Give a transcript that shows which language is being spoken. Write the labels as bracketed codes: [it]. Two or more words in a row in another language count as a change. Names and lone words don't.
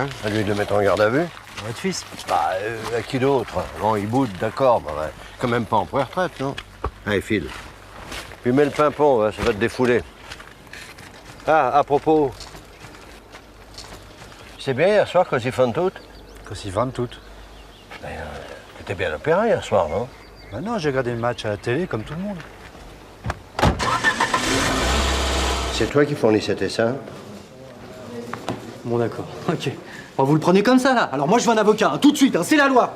[fr] À lui de le mettre en garde à vue. Votre fils? Bah, à qui d'autre? Bon, il boude, d'accord, bah, ouais. Quand même pas en pré-retraite, non? Allez, file. Puis mets le pimpon, ouais, ça va te défouler. Ah, à propos. C'est bien hier soir, Così fan tutte? Così fan tutte. Ben, t'étais bien à l'opéra hier soir, non? Ben non, j'ai regardé le match à la télé, comme tout le monde. C'est toi qui fournissais tes seins? Bon, d'accord. Ok. Bon, vous le prenez comme ça, là. Alors moi, je veux un avocat, hein, tout de suite, hein, c'est la loi.